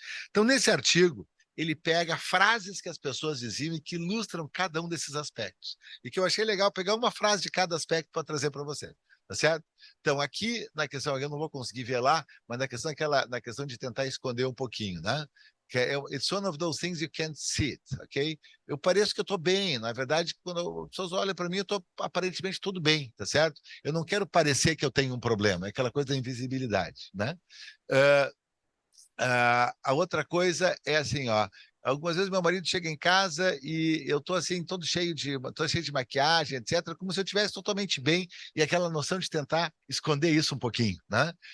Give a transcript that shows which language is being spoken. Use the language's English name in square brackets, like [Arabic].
[Portuguese] Então, nesse artigo, ele pega frases que as pessoas diziam e que ilustram cada um desses aspectos. E que eu achei legal pegar uma frase de cada aspecto para trazer para você. Tá certo? Então, aqui, na questão, eu não vou conseguir ver lá, mas na questão de tentar esconder um pouquinho, né? Que [English] it's one of those things you can't see it, ok? [Portuguese] Eu pareço que eu estou bem, na verdade, quando as pessoas olham para mim, eu estou aparentemente tudo bem, tá certo? Eu não quero parecer que eu tenho um problema, é aquela coisa da invisibilidade, né? A outra coisa é assim, ó. Algumas vezes meu marido chega em casa e eu tô assim, tô cheio de maquiagem, etc., como se eu estivesse totalmente bem, e aquela noção de tentar esconder isso um pouquinho, né?